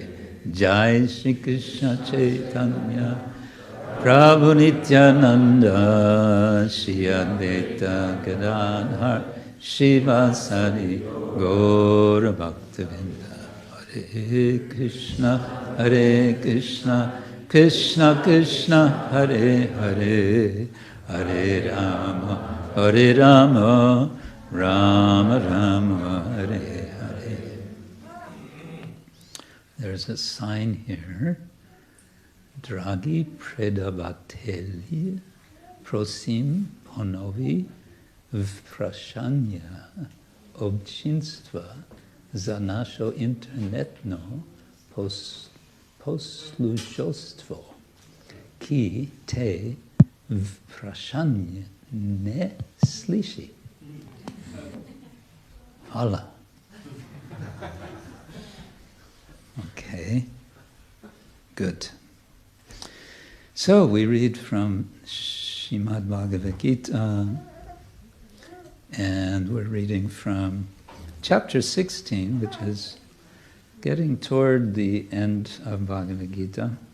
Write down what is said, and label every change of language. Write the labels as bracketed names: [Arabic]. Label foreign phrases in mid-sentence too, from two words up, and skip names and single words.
[Sanskrit] Jai Shri Krishna Chaitanya Prabhu Nityananda Shri Advaita Gadadhar Shivasari Gaura Bhaktavinda. Hare Krishna Krishna Krishna Hare Hare, Hare Rama, Rama Rama, Hare Hare. [English] There's a sign here. [Slovenian] Dragi predavateli prosim ponovi vprashanya občinstva za našo internetno poslušostvo, ki te vprašanje ne sliši. Hvala. [English] Okay, good. So we read from Srimad Bhagavad-gita, and we're reading from chapter 16, which is getting toward the end of Bhagavad-gita.